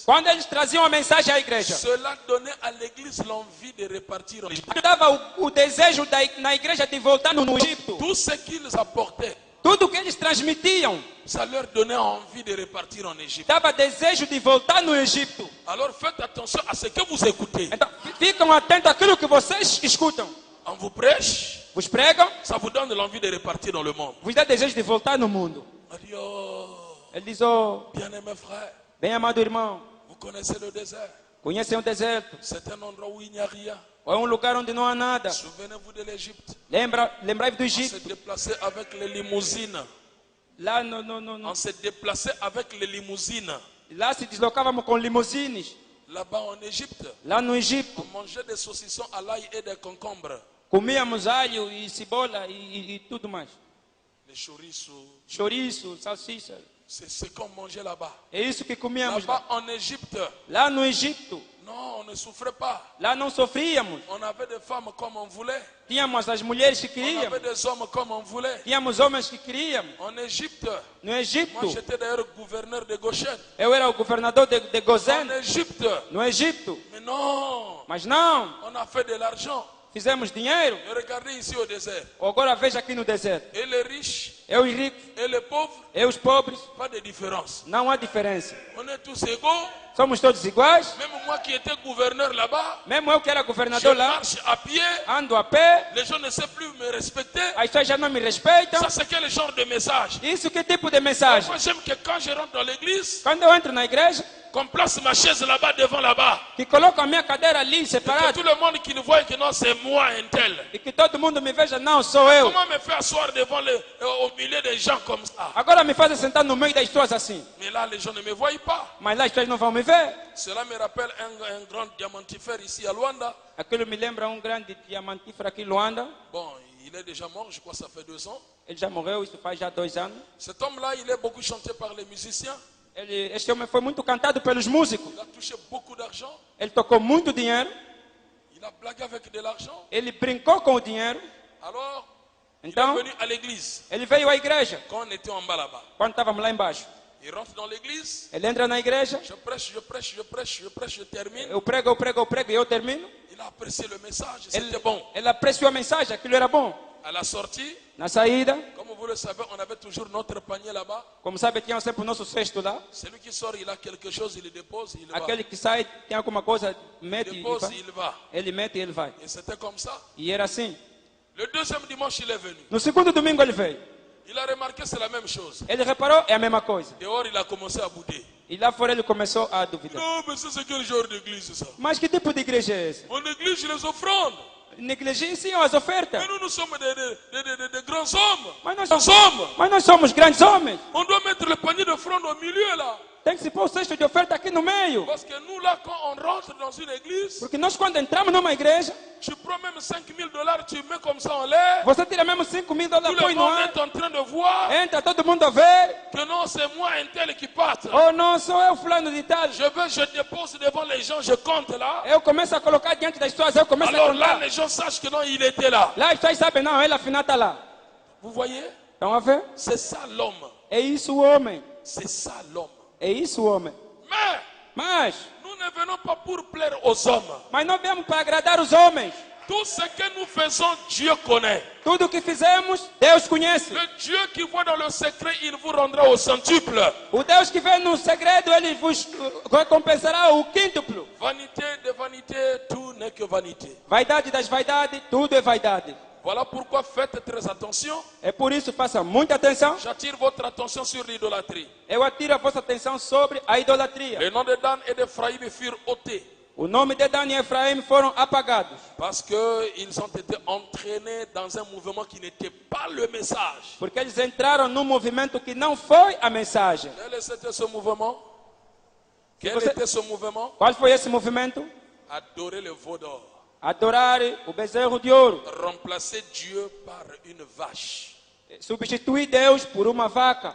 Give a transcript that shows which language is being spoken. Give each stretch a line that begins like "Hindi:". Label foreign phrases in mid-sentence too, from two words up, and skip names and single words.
Portuguese: quando eles traziam a mensagem à igreja,
French: cela donnait à l'église l'envie de repartir en Égypte.
Portuguese: dava o desejo na igreja de voltar no Egito.
French: Tout ce qu'ils apportaient,
Portuguese: Tudo que eles transmitiam
French: ça leur donnait envie de repartir en Égypte.
Portuguese: dava desejo de voltar no Egito.
French: Alors faites attention à ce que vous écoutez.
Portuguese: Então, ficam atentos àquilo que vocês escutam.
French: On vous prêche,
Portuguese: Vos pregam,
French: ça vous donne l'envie de repartir dans le monde.
Portuguese: vos dá desejo de voltar no mundo.
French: On dit, oh,
Portuguese: Ele diz, oh,
French: bien-aimé frère,
Portuguese: bem amado irmão,
French: vous connaissez le désert.
Portuguese: conhecem o deserto.
French: C'est un endroit où il n'y a rien.
Portuguese: É um lugar onde não há nada.
French: Souvenez-vous de l'Égypte.
Portuguese: Lembrai-vos do
French: On s'est
Portuguese: Egito.
French: déplacé avec les limousines.
Portuguese: Lá, no,
French: On s'est déplacé avec les limousines.
Portuguese: lá se deslocávamos com limusines.
French: Là-bas en Égypte,
Portuguese: Lá no Egito,
French: on mangeait des saucissons à l'ail et des concombres.
Portuguese: comíamos alho e cebola e tudo mais.
French: Les chouriços,
Portuguese: Chouriço, salsicha.
French: c'est ce qu'on mangeait là-bas.
Portuguese: É isso que comíamos
French: Là-bas
Portuguese: lá.
French: en Égypte,
Portuguese: Lá no Egito,
French: non, on ne souffrait pas.
Portuguese: lá não sofríamos.
French: On avait des femmes comme on voulait.
Portuguese: Tínhamos as mulheres que
French: On
Portuguese: queríamos.
French: avait des hommes comme on voulait.
Portuguese: Tínhamos homens que queríamos.
French: En Égypte,
Portuguese: No
French: moi
Portuguese: Egito,
French: j'étais d'ailleurs gouverneur de Goshen.
Portuguese: eu era o governador de
French: En
Portuguese: Gozen.
French: Égypte,
Portuguese: No Egito.
French: mais non,
Portuguese: Mas não,
French: on a fait de l'argent.
Portuguese: fizemos dinheiro.
French: Et regardez ici au désert.
Portuguese: Agora veja aqui no deserto.
French: Et les riches
Portuguese: Eu os ricos,
French: et les pauvres,
Portuguese: eu os pobres.
French: pas de différence.
Portuguese: Não há diferença.
French: On est tous égaux.
Portuguese: Somos todos iguais.
French: Même moi qui étais gouverneur là-bas,
Portuguese: Mesmo eu que era
French: je
Portuguese: governador lá,
French: marche à pied.
Portuguese: ando a pé.
French: Les gens ne savent plus me respecter.
Portuguese: As pessoas já não me respeitam.
French: Ça, c'est quel genre de message?
Portuguese: Isso que tipo de mensagem?
French: Moi, j'aime que quand je rentre dans l'église,
Portuguese: Quando eu entro na igreja,
French: qu'on place ma chaise là-bas, devant là-bas.
Portuguese: que coloco a minha cadeira ali
French: Que
Portuguese: separada
French: tout le monde qui ne voit que non, c'est moi un tel.
Portuguese: e que todo mundo me veja, não sou eu.
French: Comment me faire asseoir devant au milieu des gens comme ça?
Portuguese: Agora me fazem sentar no meio das pessoas assim.
French: Mais là, les gens ne me voient pas.
Portuguese: Mas lá as pessoas não vão me ver.
French: Cela me rappelle un grand diamantifère ici à Luanda.
Portuguese: Aquilo me lembra grande diamantífero aqui em Luanda.
French: Bon, il Il est déjà mort, je crois que ça fait 2 ans.
Portuguese: Ele já morreu, isso faz já 2 anos.
French: Cet homme-là, il est beaucoup chanté par les musiciens.
Portuguese: Este homem foi muito cantado pelos músicos.
French: Il a touché beaucoup d'argent.
Portuguese: Ele tocou muito dinheiro.
French: Il a blagué avec de l'argent.
Portuguese: Ele brincou com o dinheiro.
French: Alors, il
Portuguese: Então,
French: est venu à l'église
Portuguese: ele veio à igreja
French: quand on était en bas là-bas.
Portuguese: quando estávamos lá embaixo.
French: Il rentre dans l'église.
Portuguese: Ele entra na igreja.
French: Je prêche, je prêche, je prêche, je prêche, je termine.
Portuguese: Eu prego e eu termino.
French: Il a apprécié le message,
Portuguese: Ele,
French: c'était bon.
Portuguese: ele apreciou a mensagem, aquilo era bom.
French: À la sortie,
Portuguese: Na saída,
French: comme vous le savez, on avait toujours notre panier là-bas.
Portuguese: como sabe, tinha sempre o nosso cesto lá.
French: Celui qui sort, il a quelque chose, il le dépose, il va.
Portuguese: Aquele que sai, tem alguma coisa, mete
French: Il
Portuguese: e
French: dépose,
Portuguese: vai.
French: il va.
Portuguese: Ele mete e ele vai.
French: Et c'était comme ça.
Portuguese: E era assim.
French: Le deuxième dimanche, il est venu.
Portuguese: No segundo domingo ele veio.
French: Il a remarqué c'est la même chose.
Portuguese: Ele reparou, é a mesma coisa.
French: Dehors, il a commencé à bouder.
Portuguese: E lá fora ele começou a duvidar.
French: Non, mais ça, c'est quel genre d'église ça?
Portuguese: Mas que tipo de igreja é essa?
French: On néglige les offrandes.
Portuguese: Negligenciam as ofertas.
French: Mais nous sommes des grands hommes.
Portuguese: Mas nós,
French: Grands hommes.
Portuguese: mas nós somos grandes homens.
French: On doit mettre le panier d'offrandes au milieu là.
Portuguese: Tem que se pôr o cesto de oferta aqui no meio.
French: Parce que nous là, quand on rentre dans une église,
Portuguese: Porque nós quando entramos numa igreja,
French: tu prends même $5,000, tu mets comme ça en l'air.
Portuguese: você tira mesmo $5.000
French: Tout
Portuguese: põe
French: le
Portuguese: no
French: monde
Portuguese: ar.
French: est en train de voir
Portuguese: Entra todo mundo a ver.
French: que non, c'est moi un tel qui part.
Portuguese: Oh não, sou eu fulano de tal.
French: Je dépose devant les gens, je compte là.
Portuguese: Eu começo a colocar diante das pessoas, eu começo a
French: Alors là,
Portuguese: contar.
French: les gens sachent que non, il était là.
Portuguese: Lá as pessoas sabem, não, ele afinal está lá.
French: Vous voyez?
Portuguese: Estão a ver?
French: C'est ça l'homme.
Portuguese: É isso o homem.
French: C'est ça l'homme.
Portuguese: É isso o homem.
French: Mais
Portuguese: Mas
French: nous ne venons pas pour plaire aux hommes.
Portuguese: não viemos para agradar os homens.
French: Tout ce que nous faisons, Dieu connaît.
Portuguese: Tudo o que fizemos, Deus conhece.
French: Le Dieu qui voit dans le secret, il vous rendra au centuple.
Portuguese: O Deus que vê no segredo, ele vos recompensará o quíntuplo.
French: Vanité de vanité, tout n'est que vanité.
Portuguese: Vaidade das vaidades, tudo é vaidade.
French: Voilà pourquoi faites très attention.
Portuguese: É por isso, faça muita atenção.
French: J'attire votre attention sur l'idolâtrie.
Portuguese: Eu atiro a vossa atenção sobre a idolatria.
French: Les noms de Dan et d'Ephraïm furent ôtés
Portuguese: O nome de Dan e Efraim foram apagados.
French: parce qu'ils ont été entraînés dans un mouvement qui n'était pas le message.
Portuguese: Porque eles entraram num movimento que não foi a mensagem.
French: Quel était ce mouvement? Quel
Portuguese: Você-
French: était ce mouvement?
Portuguese: Qual foi esse movimento?
French: Adorer le veau d'or.
Portuguese: Adorar o bezerro de ouro.
French: Remplacer Dieu par une vache.
Portuguese: Substituir Deus por uma vaca.